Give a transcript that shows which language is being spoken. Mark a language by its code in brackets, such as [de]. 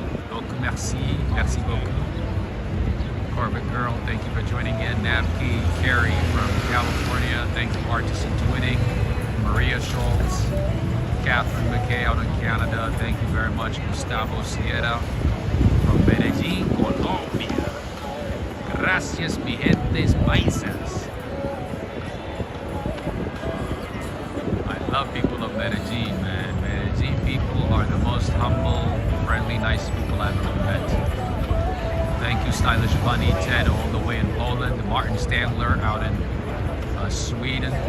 [fr] Donc, merci beaucoup. [en] Corbett Girl, thank you for joining in. Navki, Carrie from California, thank you, Artisan Twinning. Maria Schultz, Catherine McKay out in Canada, thank you very much. Gustavo Sierra from Medellin, Colombia. [es] Gracias, mi gentes paisas. [en] I love people of Medellin, man. Medellin people are the most humble, friendly, nice people I've ever met. Thank you, Stylish Bunny, Ted, all the way in Poland. Martin Standler out in Sweden.